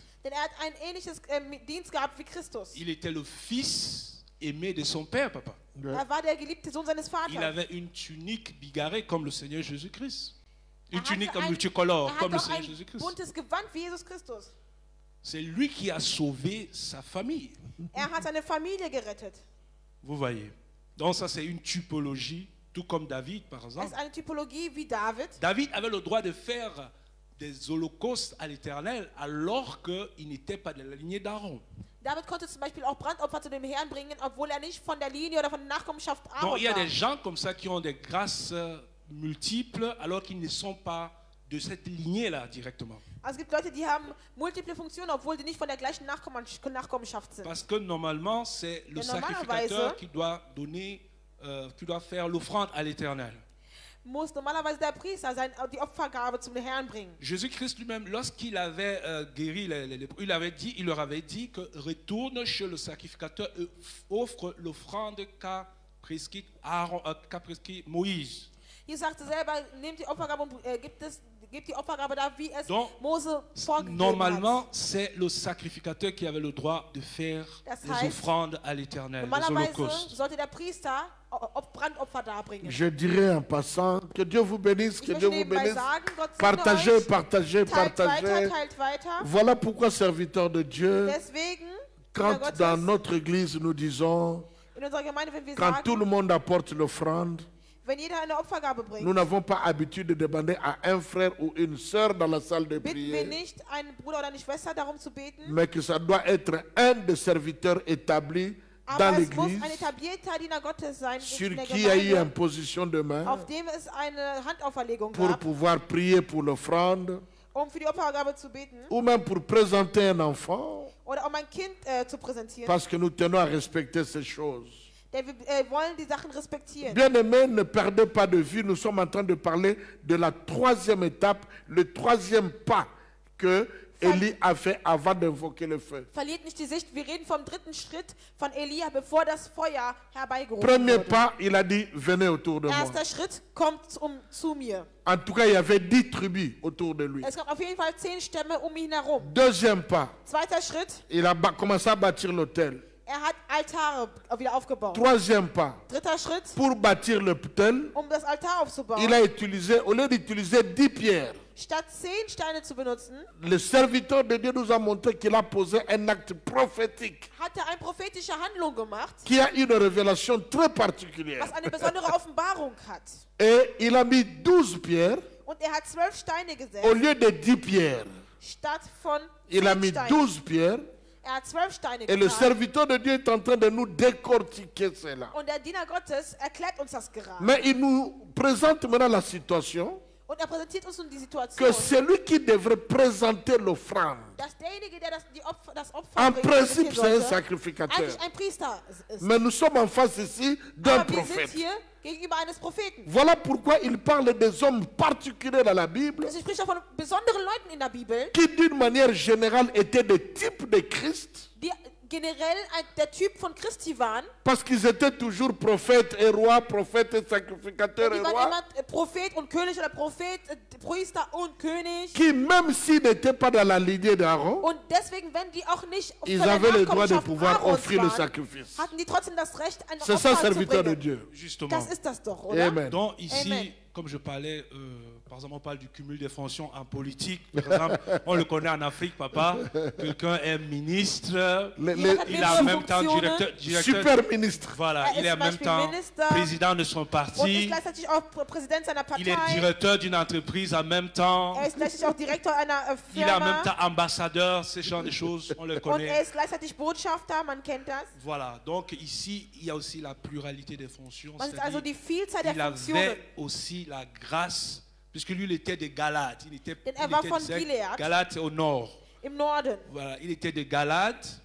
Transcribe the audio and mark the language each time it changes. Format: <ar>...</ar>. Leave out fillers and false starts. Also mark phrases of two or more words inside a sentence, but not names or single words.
<de>Denn er hat ein ähnliches Dienst gehabt wie Christus.</de> <fr>Il était le fils aimé de son père, papa.</fr> <de>Er war der geliebte Sohn seines</de> <fr>Il</fr> <de>Vaters.</de> <fr>avait une tunique bigarrée comme le Seigneur Jésus-Christ. Une</fr> <de>Er</de> <fr>tunique</fr> <de>hatte</de> <fr>multicolore comme le</fr> <de>auch</de> <fr>Seigneur</fr> <de>ein</de> <fr>Jésus-Christ.</fr> <de>buntes Gewand wie Jesus Christus.</de> <fr>C'est lui qui a sauvé sa famille.</fr> <de>Er hat seine Familie gerettet.</de> <fr>Vous voyez. Donc ça c'est une typologie, tout comme David par</fr> <de>Es</de> <fr>exemple.</fr> <de>ist eine Typologie wie David.</de> <fr>David avait le droit de faire des holocaustes à l'Éternel alors qu'il n'était pas de la lignée d'Aaron.</fr> <de>David konnte zum Beispiel auch Brandopfer zu dem Herrn bringen, obwohl er nicht von der Linie oder von der Nachkommenschaft</de> <fr>Donc</fr> <de>Aaron</de> <fr>il y a</fr> <de>war.</de> <fr>des gens comme ça qui ont des grâces multiples alors qu'ils ne sont pas de cette lignée-là directement.</fr> <de>Also es gibt Leute, die haben multiple Funktionen, obwohl die nicht von der gleichen Nachkommenschaft sind.</de> <fr>Parce que normalement, c'est le Et sacrificateur</fr> <de>normalerweise-</de> <fr>qui doit donner, qui doit faire l'offrande à l'Éternel.</fr> <de>Muss normalerweise der Priester die Opfergabe zum Herrn bringen.</de> <fr>Jésus-Christ lui-même, lorsqu'il avait guéri les lépreux, il leur avait dit que retourne chez le sacrificateur et offre l'offrande qu'a prescrit Moïse.</fr> <de>Jesus sagte selber, nehmt die Opfergabe und gebt die Opfergabe da, wie es</de> <fr>Donc,</fr> <de>Mose vorgegeben</de> <fr>Normalement,</fr> <de>hat.</de> <fr>c'est le sacrificateur qui avait le droit de faire</fr> <de>Das</de> <fr>les</fr> <de>heißt,</de> <fr>offrandes à l'Éternel, les</fr> <de>Normalerweise</de> <fr>holocaustes.</fr> <de>sollte der Priester Brandopfer darbringen.</de> <fr>Je dirais en passant que Dieu vous bénisse,</fr> <de>Ich</de> <fr>que</fr> <de>möchte</de> <fr>Dieu vous</fr> <de>nebenbei</de> <fr>bénisse.</fr> <de>sagen, Gott</de> <fr>Partagez,</fr> <de>segne euch.</de> <fr>partagez,</fr> <de>Teilt weiter,</de> <fr>partagez.</fr> <de>teilt weiter.</de> <fr>Voilà pourquoi, serviteurs de Dieu,</fr> <de>Deswegen,</de> <fr>quand</fr> <de>Kinder Gottes,</de> <fr>dans notre église nous disons,</fr> <de>in unserer Gemeinde, wenn wir</de> <fr>quand tout le</fr> <de>sagen,</de> <fr>monde apporte l'offrande,</fr> <de>wenn jeder eine Opfergabe</de> <fr>nous</fr> <de>bringt,</de> <fr>n'avons pas habitude de demander à un frère ou une sœur dans la salle de</fr> <de>bitten wir</de> <fr>prière,</fr> <de>nicht, einen Bruder oder eine Schwester darum zu beten,</de> <fr>mais que ça doit être un des serviteurs établis dans</fr> <de>aber es muss</de> <fr>l'église</fr> <de>ein etablierter Diener Gottes sein</de> <fr>sur</fr> <de>in der</de> <fr>qui a eu</fr> <de>Gemeinde,</de> <fr>imposition de main</fr> <de>auf dem es eine Handauferlegung</de> <fr>pour</fr> <de>gab,</de> <fr>pouvoir prier pour l'offrande</fr> <de>für die Opfergabe zu beten</de> <fr>ou même pour présenter un enfant,</fr> <de>oder um ein Kind zu präsentieren.</de> <fr>parce que nous tenons à respecter ces choses.</fr> <de>Denn wir wollen die Sachen respektieren.</de> <fr>Bien-aimés, ne perdez pas de vue, nous sommes en train de parler de la troisième étape, le troisième pas que Élie a fait avant d'invoquer le feu.</fr> <de>Verliert nicht die Sicht, wir reden vom dritten Schritt von Elia, bevor das Feuer herbeigerufen</de> <fr>Premier</fr> <de>wurde.</de> <fr>pas, il a dit, venez autour de moi.</fr> <de>Erster Schritt, kommt zu mir.</de> <fr>En tout cas, il y avait 10 tribus autour de lui.</fr> <de>Es gab auf jeden Fall 10 Stämme um ihn herum.</de> <fr>Deuxième pas,</fr> <de>Zweiter Schritt,</de> <fr>il a commencé à bâtir l'autel.</fr> <de>er hat Altare wieder aufgebaut.</de> <fr>Troisième pas,</fr> <de>Dritter Schritt,</de> <fr>pour bâtir l'autel,</fr> <de>um das Altar aufzubauen.</de> <fr>il a utilisé, au lieu d'utiliser 10 pierres,</fr> <de>Statt 10 Steine zu benutzen,</de> <fr>le serviteur de Dieu nous a montré qu'il a posé un acte prophétique</fr> <de>hat er eine prophetische Handlung gemacht,</de> <fr>qui a une révélation très particulière.</fr> <de>was eine besondere Offenbarung hat.</de> <fr>Et il a mis 12 pierres</fr> <de>Und er hat 12 Steine</de> <fr>au</fr> <de>gesetzt,</de> <fr>lieu de 10 pierres.</fr> <de>statt von</de> <fr>Il a 10 mis</fr> <de>Steinen.</de> <fr>12 pierres</fr> <de>Er hat 12 Steine</de> <fr>et le</fr> <de>getan.</de> <fr>serviteur de Dieu est en train de nous décortiquer cela.</fr> <de>Und der Diener Gottes erklärt uns das gerade.</de> <fr>Mais il nous présente maintenant la situation</fr> <de>Und er präsentiert uns nun die Situation,</de> <fr>que celui qui devrait présenter l'offrande,</fr> <de>dass derjenige, der das Opfer</de> <fr>en</fr> <de>bringt,</de> <fr>principe</fr> <de>präsentieren</de> <fr>c'est un</fr> <de>sollte,</de> <fr>sacrificateur.</fr> <de>eigentlich ein Priester ist.</de> <fr>Mais nous sommes en face ici d'un</fr> <de>Aber wir sind</de> <fr>prophète.</fr> <de>hier gegenüber eines Propheten.</de> <fr>Voilà pourquoi il parle des hommes particuliers dans la Bible</fr> <de>Also ich spreche von besonderen Leuten in der Bibel,</de> <fr>qui d'une manière générale étaient des types de Christ</fr> <de>die generell der Typ von Christi waren.</de> <fr>parce qu'ils étaient toujours prophètes et rois, prophètes et sacrificateurs et</fr> <de>Die waren</de> <fr>rois.</fr> <de>immer Prophet und König oder Prophet, Priester und König.</de> <fr>Qui, même s'ils n'étaient pas dans la lignée d'Aaron,</fr> <de>Und deswegen, wenn die auch nicht von</de> <fr>ils</fr> <de>der</de> <fr>avaient le droit de</fr> <de>Nachkommenschaft</de> <fr>pouvoir</fr> <de>Aarons</de> <fr>offrir le</fr> <de>waren,</de> <fr>sacrifice.</fr> <de>hatten die trotzdem das Recht, ein</de> <fr>C'est ça,</fr> <de>Opfer zu</de> <fr>serviteur de</fr> <de>bringen.</de> <fr>Dieu. Justement.</fr> <de>Das ist das doch, oder?</de> <fr>Amen. Donc ici, Amen. comme je parlais, par exemple, on parle du cumul des fonctions en politique. Par exemple, on le connaît en Afrique, papa. Quelqu'un est ministre, il est en même temps directeur. Super ministre. Voilà,</fr> <de>Er</de> <fr>il est</fr> <de>ist</de> <fr>en</fr> <de>zum</de> <fr>même</fr> <de>Beispiel</de> <fr>temps</fr> <de>Minister</de> <fr>président de son</fr> <de>Und ist</de> <fr>parti.</fr> <de>gleichzeitig auch Präsident seiner</de> <fr>Il est</fr> <de>Partei.</de> <fr>directeur d'une entreprise en même temps.</fr> <de>Er ist gleichzeitig auch Direktor einer</de> <fr>Il est en même</fr> <de>Firma.</de> <fr>temps ambassadeur, ce genre de choses, on le</fr> <de>Und er</de> <fr>connaît.</fr> <de>ist gleichzeitig Botschafter, man kennt das.</de> <fr>Voilà, donc ici, il y a aussi la pluralité des fonctions.</fr> <de>Das ist also</de> <fr>C'est-à-dire,</fr> <de>die Vielzahl der</de> <fr>il</fr> <de>Funktionen.</de> <fr>avait aussi la grâce, puisque lui, il était de Galate. Il était,</fr> <de>Denn er</de> <fr>il</fr> <de>war</de> <fr>était</fr> <de>von</de> <fr>de</fr> <de>Gilead.</de> <fr>Galate au nord.</fr> <de>Im Norden.</de> <fr>Voilà, il était de Galate</fr>